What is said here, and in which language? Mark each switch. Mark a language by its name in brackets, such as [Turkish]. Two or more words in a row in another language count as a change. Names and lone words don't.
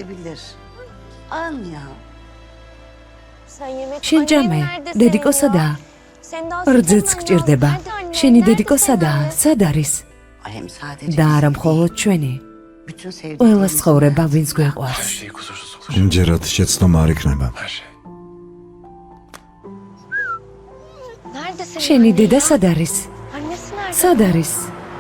[Georgian] შენ ჯამე, დედიკო სადაა? რძეც გჭირდება. შენი დედიკო სადაა? სად არის? და არა მხოლოდ ჩვენი, ყველა ცხოვრება ვინც გვეყვარს. [Turkish] Her şey kusursuz olur. [Georgian] ჯერად შეცდომა არ იქნება. [Turkish] Her şey. [Georgian] შენი დედა სად არის? სად არის?